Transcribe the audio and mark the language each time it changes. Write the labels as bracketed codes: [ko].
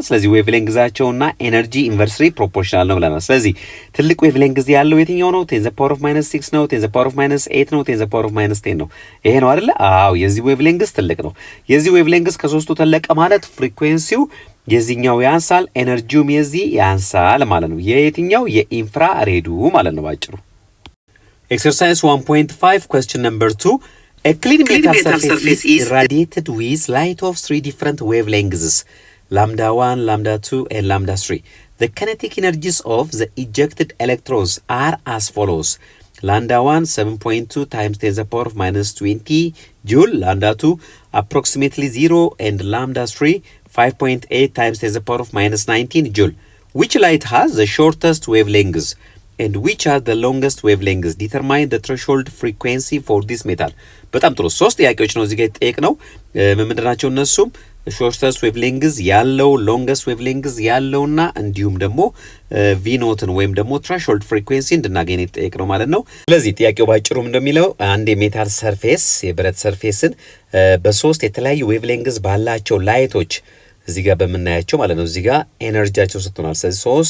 [am] ስለዚህ ዌቭ ሌንግዛቸውና ኤነርጂ ኢንቨርስሊ ፕሮፖርሽናል ነው ብለናል። ስለዚህ ትልቅ ዌቭ ሌንግዝ ያለው የትኛው ነው? 10 [en] ዘ ፓወር ኦፍ [am] -6 ነው፣ 10 ዘ ፓወር ኦፍ -8 ነው፣ 10 ዘ ፓወር ኦፍ -10 ነው። ይሄ ነው አይደለ? አዎ የዚህ ዌቭ ሌንግዝ ትልቅ ነው። የዚህ ዌቭ ሌንግዝ ከሶስቱ ተለቀ ማለት ፍሪኩዌንሲው የዚህኛው ያንሳል፣ ኤነርጂውም የዚህ ያንሳል ማለት ነው። የየትኛው? የኢንፍራ ሬዱ ማለት ነው ባጭሩ። [en] ኤክሰርሳይዝ 1.5 question number 2 A clean metal surface is irradiated with light of 3 different wavelengths, lambda 1, lambda 2, and lambda 3. The kinetic energies of the ejected electrons are as follows. Lambda 1, 7.2 times 10 the power of -20 joule. Lambda 2, approximately 0. And lambda 3, 5.8 times 10 the power of -19 joule. Which light has the shortest wavelengths? And which are the longest wavelengths? Determine the threshold frequency for this metal. [am] በጣም ጥሩ ሶስት ጥያቄዎች ነው እዚህ ጋር የተጠየቅነው። ምንድናቸው እነሱም? ሾርተስት ዌቭሌንግዝ ያለው፣ ሎንገስት ዌቭሌንግዝ ያለውና እንዲሁም ደግሞ ቪኖትን ወይም ደግሞ ትሬሾልድ ፍሪኩዌንሲ እንድናገኝ የተጠየቅነው ማለት ነው። ስለዚህ ጥያቄው ባጭሩም እንደሚለው አንድ የሜታል ሰርፌስ የብረት ሰርፌስን በሶስት የተለያዩ ዌቭሌንግዝ ባላቸው ላይቶች እዚህ ጋር በመናያቸው ማለት ነው እዚህ ጋር ኤነርጂያቸው ሰጥቶናል። ስለዚህ